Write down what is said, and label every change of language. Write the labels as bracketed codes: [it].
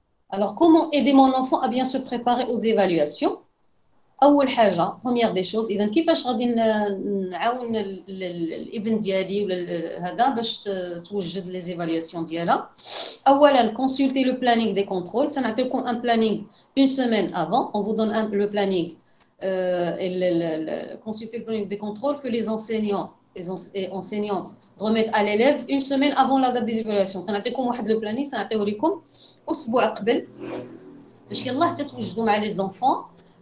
[fr] Alors comment aider mon enfant à bien se préparer aux évaluations. [ar] اول حاجه [fr] première des choses. [ar] اذا كيفاش غادي نعاون الابن ديالي ولا هذا باش توجد لي زيفالياسيون ديالها. [fr] اولا consulter le planning des contrôles. [ar] تنعطيكم [fr] un planning une semaine avant. On vous donne le planning et consulter le planning des contrôles que les enseignants et enseignantes remettent à l'élève une semaine avant la date des évaluations. [ar] تنعطيكم واحد le planning تنعطيه لكم اسبوع قبل باش يلاه حتى توجدوا مع les enfants.